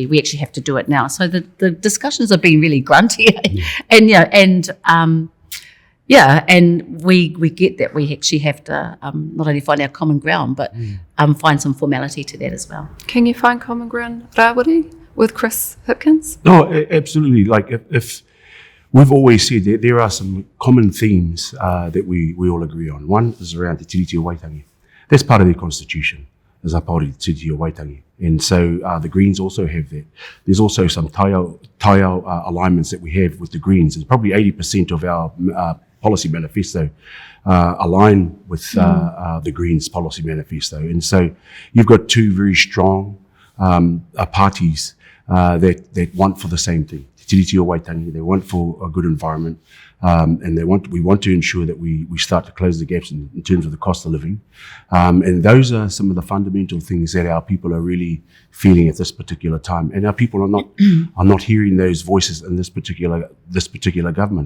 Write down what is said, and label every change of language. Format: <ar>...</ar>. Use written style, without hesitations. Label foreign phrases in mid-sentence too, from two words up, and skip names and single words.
<en>We actually have to do it now. So the discussions have been really grunty, and we get that we actually have to not only find our common ground, but find some formality to that as well. Can you find common ground, Rawiri, with Chris Hipkins? No, absolutely. Like if we've always said that there are some common themes that we all agree on. One is around the tiriti o Waitangi. That's part of their constitution, is a Paori tiriti o Waitangi. And so the Greens also have that. There's also some taiao alignments that we have with the Greens. And probably 80% of our policy manifesto align with the Greens policy manifesto. And so you've got two very strong parties that want for the same thing. Tiriti o Waitangi, they want for a good environment, and we want to ensure that we start to close the gaps in terms of the cost of living, and those are some of the fundamental things that our people are really feeling at this particular time, and our people are not hearing those voices in this particular government.</en>